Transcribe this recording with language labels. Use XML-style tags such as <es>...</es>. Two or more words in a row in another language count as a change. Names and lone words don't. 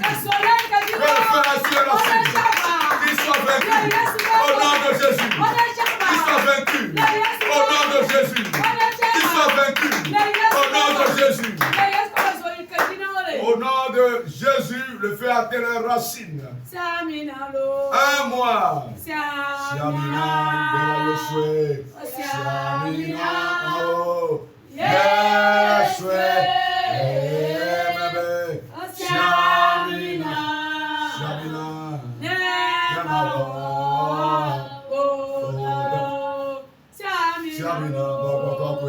<fr>Que le feu aille sur les racines, qu'ils soient vaincus, au nom de Jésus. Qu'ils soient vaincus, au nom de Jésus. Qu'ils soient vaincus, au nom de Jésus. éclater leurs racines. Un mois. Siamina, Bela Yoshua. Siamina, oh. Yeshua. Siamina. Siamina. Nemalo. Siamina, Bokokwe.</fr>